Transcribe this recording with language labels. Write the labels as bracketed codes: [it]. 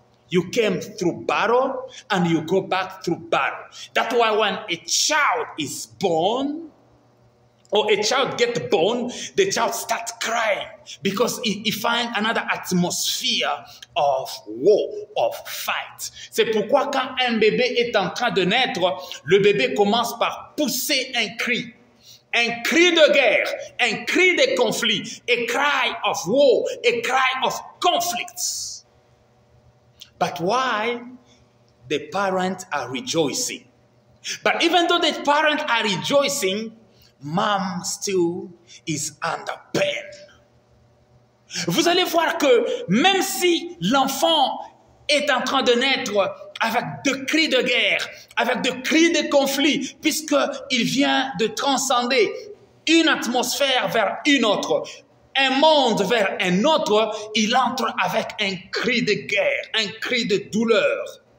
[en] You came through battle and you go back through battle. That's why when a child is born, or a child gets born, the child starts crying because he finds another atmosphere of war, of fight. [fr] C'est pourquoi quand un bébé est en train de naître, le bébé commence par pousser un cri de guerre, un cri de conflit, [en] a cry of war, a cry of conflicts. But why? The parents are rejoicing. But even though the parents are rejoicing, mom still is under pain. [fr] Vous allez voir que même si l'enfant est en train de naître avec des cris de guerre, avec des cris de conflit, puisqu'il vient de transcender une atmosphère vers une autre, un monde vers un autre, il entre avec un cri de guerre, un cri de douleur.